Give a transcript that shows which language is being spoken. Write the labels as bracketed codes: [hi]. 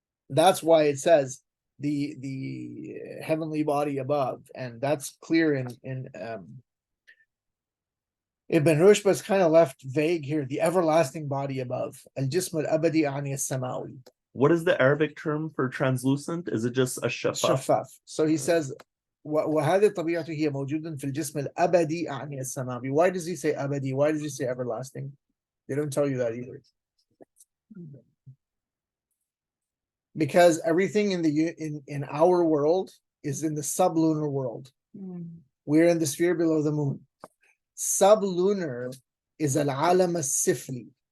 [en] That's why it says the heavenly body above, and that's clear in Ibn Rushd, but it's kind of left vague here. The everlasting body above. [ar] Al-jism al-abadi ani as-samawi. [en] What is the Arabic term for translucent? Is it just a shaffaf? So he says, [ar] وهذه الطبيعة هي موجودة في الجسم الأبدي أعني السماوي. [en] Why does he say abadi? Why does he say everlasting? They don't tell you that either. Because everything in our world is in the sublunar world. We're in the sphere below the moon. Sublunar is al-alam al-sifli.